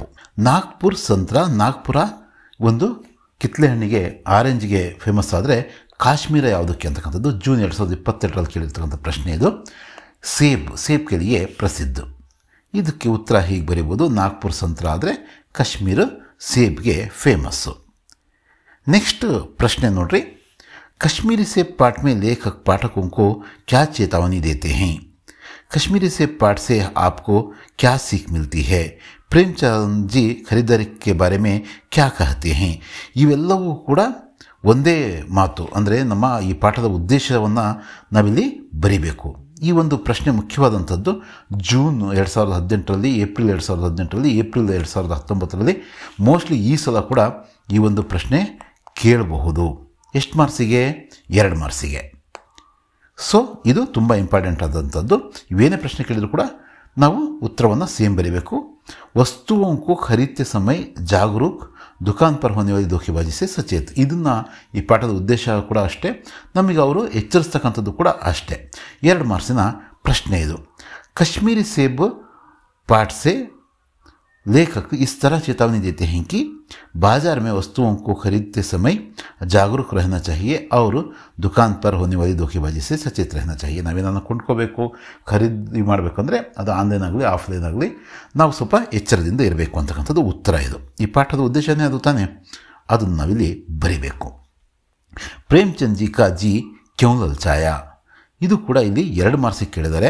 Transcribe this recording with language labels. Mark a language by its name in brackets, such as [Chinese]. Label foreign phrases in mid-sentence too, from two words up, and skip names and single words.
[Kannada] ನಾಗ್ಪುರ್ ಸಂತ್ರ, ನಾಗ್ಪುರ ಒಂದು ಕಿತ್ಲೆ ಹಣ್ಣಿಗೆ, ಆರೆಂಜ್ಗೆ ಫೇಮಸ್. ಆದರೆ ಕಾಶ್ಮೀರ ಯಾವುದಕ್ಕೆ ಅಂತಕ್ಕಂಥದ್ದು ಜೂನ್ 2022ರಲ್ಲಿ ಕೇಳಿರ್ತಕ್ಕಂಥ ಪ್ರಶ್ನೆ ಇದು. [Hindi] सेब के लिए प्रसिद्ध. [Kannada] ಇದಕ್ಕೆ ಉತ್ತರ ಹೀಗೆ ಬರೀಬೋದು, ನಾಗ್ಪುರ್ ಸಂತ್ರ ಆದರೆ ಕಾಶ್ಮೀರ ಸೇಬ್ಗೆ ಫೇಮಸ್ಸು. ನೆಕ್ಸ್ಟ್ ಪ್ರಶ್ನೆ ನೋಡ್ರಿ, [Hindi] कश्मीरी सेब पाठ में लेखक पाठकों को क्या चेतावनी देते हैं. कश्मीरी सेब पाठ से आपको क्या सीख मिलती है. प्रेमचंद जी खरीदारी के बारे में क्या कहते हैं. [Kannada] ಇವೆಲ್ಲವೂ ಕೂಡ ಒಂದೇ ಮಾತು. ಅಂದರೆ ನಮ್ಮ ಈ ಪಾಠದ ಉದ್ದೇಶವನ್ನು ನಾವಿಲ್ಲಿ ಬರಿಬೇಕು. ಈ ಒಂದು ಪ್ರಶ್ನೆ ಮುಖ್ಯವಾದಂಥದ್ದು ಜೂನ್ 2018ರಲ್ಲಿ, ಏಪ್ರಿಲ್ 2018ರಲ್ಲಿ, ಏಪ್ರಿಲ್ 2019ರಲ್ಲಿ ಮೋಸ್ಟ್ಲಿ ಈ ಸಲ ಕೂಡ ಈ ಒಂದು ಪ್ರಶ್ನೆ ಕೇಳಬಹುದು. ಎಷ್ಟು ಮಾರ್ಕ್ಸಿಗೆ? 2 ಮಾರ್ಕ್ಸಿಗೆ. ಸೊ ಇದು ತುಂಬ ಇಂಪಾರ್ಟೆಂಟ್ ಆದಂಥದ್ದು. ಇವೇನೇ ಪ್ರಶ್ನೆ ಕೇಳಿದರೂ ಕೂಡ ನಾವು ಉತ್ತರವನ್ನು ಸೇಮ್ ಬರೀಬೇಕು. [Hindi] ವಸ್ತುओं को खरीदते समय जागरूक, दुकान पर होने वाली धोखेबाजी से सचेत. [Kannada] ಇದನ್ನು ಈ ಪಾಠದ ಉದ್ದೇಶ ಕೂಡ ಅಷ್ಟೇ, ನಮಗೆ ಅವರು ಎಚ್ಚರಿಸ್ತಕ್ಕಂಥದ್ದು ಕೂಡ ಅಷ್ಟೇ. 2 ಮಾರ್ಕ್ಸಿನ ಪ್ರಶ್ನೆ ಇದು. [Hindi] कश्मीरी सेब पाठ से लेखक इस तरह चेतावनी देते हैं कि बाजार में वस्तुओं को खरीदते समय जागरूक रहना चाहिए और दुकान पर होने वाली धोखेबाजी से सचेत रहना चाहिए. [Kannada] ನಾವೇನನ್ನು ಕೊಂಡ್ಕೋಬೇಕು, ಖರೀದಿ ಮಾಡಬೇಕಂದ್ರೆ ಅದು ಆನ್ಲೈನ್ ಆಗಲಿ ಆಫ್ಲೈನ್ ಆಗಲಿ ನಾವು ಸ್ವಲ್ಪ ಎಚ್ಚರದಿಂದ ಇರಬೇಕು ಅಂತಕ್ಕಂಥದ್ದು ಉತ್ತರ ಇದು. ಈ ಪಾಠದ ಉದ್ದೇಶನೇ ಅದು ತಾನೇ, ಅದನ್ನು ನಾವಿಲ್ಲಿ ಬರಿಬೇಕು. [Hindi] प्रेमचंद जी का जी क्यों ललचाया, [Kannada] ಇದು ಕೂಡ ಇಲ್ಲಿ 2 ಮಾರ್ಕ್ಸಿಗೆ ಕೇಳಿದ್ದಾರೆ.